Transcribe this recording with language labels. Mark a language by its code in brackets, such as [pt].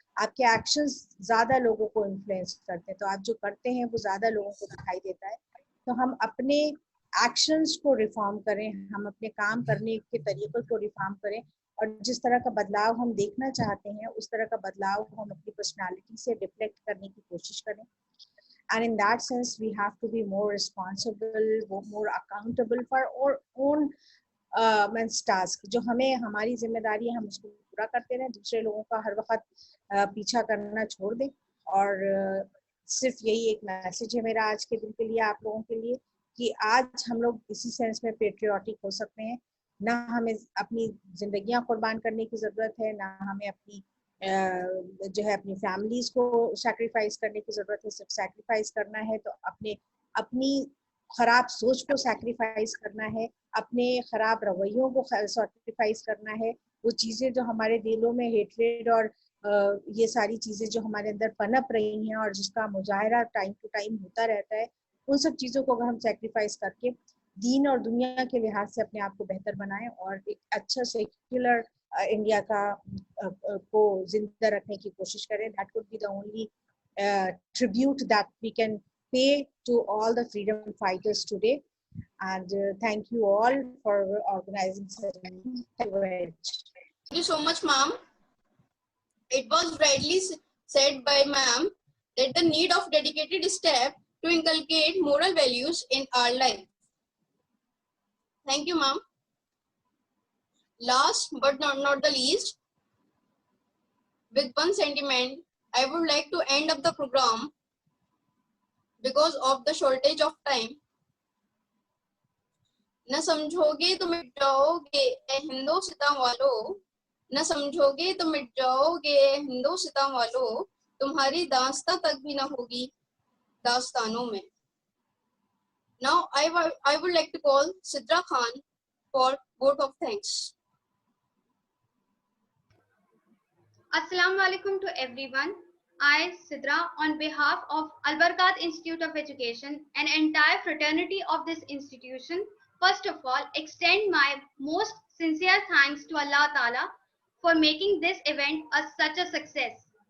[hi] आपके एक्शंस ज्यादा लोगों को इन्फ्लुएंस करते हैं, तो आप जो करते हैं वो ज्यादा लोगों को दिखाई देता है। तो हम अपने एक्शंस को रिफॉर्म करें, हम अपने काम करने के तरीकों को रिफॉर्म करें, और जिस तरह का बदलाव हम देखना चाहते हैं उस तरह का बदलाव हम अपनी पर्सनालिटी से रिफ्लेक्ट करने की कोशिश करें। [en] And in that sense, we have to be more responsible, more accountable for our own means task। [hi] जो हमें हमारी जिम्मेदारी है हम उसको पूरा करते रहें, दूसरे लोगों का हर वक्त पीछा करना छोड़ दें। और सिर्फ यही एक मैसेज है मेरा आज के दिन के लिए, आप लोगों के लिए, कि आज हम लोग इसी सेंस में पेट्रियाटिक हो सकते हैं। ना हमें अपनी जिंदगियां कुर्बान करने की जरूरत है, ना हमें अपनी जो है अपनी फैमिलीज को सैक्रिफाइस करने की जरूरत है। सिर्फ सैक्रिफाइस करना है तो अपने अपनी खराब सोच को सैक्रिफाइस करना है, अपने खराब रवैयों को सैक्रिफाइस करना है, वो चीजें जो हमारे दिलों में हेट्रेड और ये सारी चीजें जो हमारे अंदर पनप रही हैं और जिसका मुजाहरा टाइम टू टाइम होता रहता है, उन सब चीजों को अगर हम सैक्रिफाइस करके दीन और दुनिया के लिहाज से अपने आप को बेहतर बनाएं और एक अच्छा सेक्युलर इंडिया का को जिंदा रखने की कोशिश करें, [en] That would be the only tribute that we can pay to all the freedom fighters today. And thank you all for organizing such an event. Thank you so much, ma'am. It was rightly said by ma'am that the need of dedicated step to inculcate moral values in our life. Thank you, ma'am. Last but not the least, with one sentiment, I would like to end up the program because of the shortage of time. [hi] न समझोगे तो मिट जाओगे ए हिंदुस्तान वालों, न समझोगे तो मिट जाओगे ए हिंदुस्तान वालों, तुम्हारी दास्तां तक भी न होगी दास्तानों में. [en] Now I would like to call Sidra Khan for vote of thanks. Assalamu alaikum to everyone. I, Sidra, on behalf of Al Barkat Institute of Education and entire fraternity of this institution, first of all, extend my most sincere thanks to Allah Ta'ala for making this event such a success.